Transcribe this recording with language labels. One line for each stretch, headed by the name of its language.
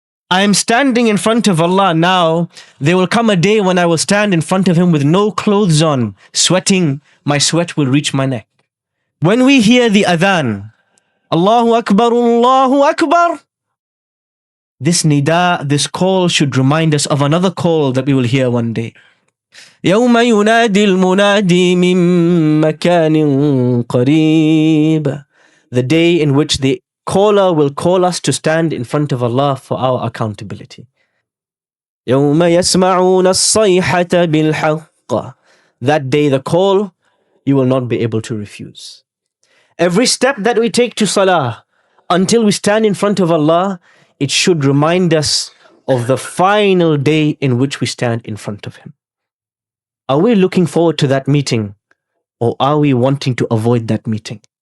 English: I am standing in front of Allah now. There will come a day when I will stand in front of Him with no clothes on, sweating. My sweat will reach my neck. When we hear the adhan, Allahu Akbar, Allahu Akbar, this nida, this call should remind us of another call that we will hear one day.
Arabic: يوم ينادي المنادي من مكان قريب.
English: The day in which the caller will call us to stand in front of Allah for our accountability.
Arabic: يوم يسمعون الصيحة بالحق.
English: That day, the call, you will not be able to refuse. Every step that we take to salah, until we stand in front of Allah, it should remind us of the final day in which we stand in front of Him. Are we looking forward to that meeting, or are we wanting to avoid that meeting?